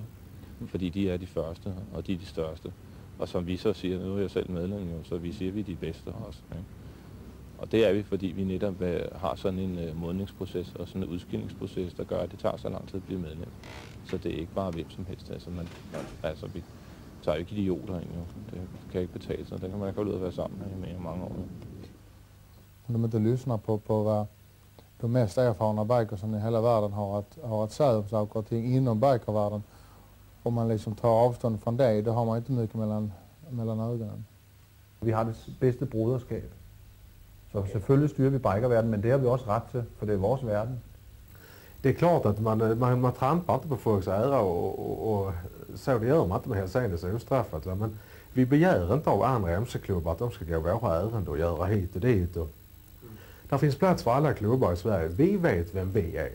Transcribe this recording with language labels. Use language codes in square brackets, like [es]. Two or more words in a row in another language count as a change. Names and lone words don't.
[da] Fordi de er de første, og de er de største. Og som vi så siger, nu er jeg selv medlem, jo, så vi siger, vi er de bedste også. Ikke? Og det er vi, fordi vi netop har sådan en modningsproces og sådan en udskillingsproces, der gør, at det tager så lang tid at blive medlem. Så det er ikke bare hvem som helst. Altså, vi tager jo ikke idioter ind, jo. Det kan ikke betale sig. Det kan man ikke holde ud at være sammen med i mange år. [sv] Om de inte lyssnar på vad de mest erfarna bikersarna i hela världen har att säga om saker och ting inom bikervärlden. Om man liksom tar avstånd från det, då har man inte mycket mellan ögonen. [da] Vi har det bedste broderskab. Så selvfølgelig styrer vi bikerverdenen, men det har vi også ret til, for det er vores verden. [sv] Det är klart att man trampar inte på folks ära och så det gör man inte med Hells Angels ostraffat. Men vi begär inte av andra MC-klubbar att de ska gå våra ärenden och göra hit och dit. Där finns plats för alla klubbar i Sverige. Vi vet vem vi är.